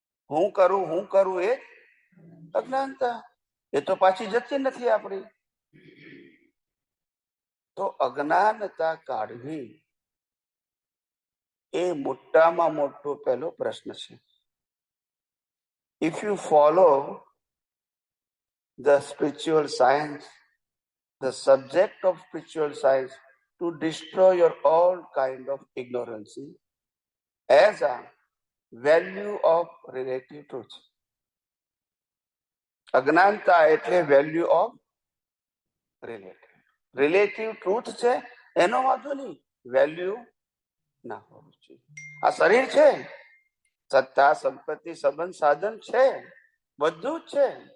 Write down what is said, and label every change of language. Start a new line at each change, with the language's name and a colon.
Gujarati: હું કરું એ અજ્ઞાનતા. એ તો પાછી જતી નથી આપણી. તો અજ્ઞાનતા કાઢવી એ મોટામાં મોટો પહેલો પ્રશ્ન છે.
English: If you follow the spiritual science, the subject of spiritual science to destroy your all kind of ignorance as a value of relative truth.
Gujarati: અજ્ઞાનતા એટલે
English: value of relative truth
Gujarati: છે, એનો વાંધો નહીં, વેલ્યુ ના હોવું જોઈએ. આ શરીર છે, સત્તા સંપત્તિ સંબંધ સાધન છે, બધું જ છે.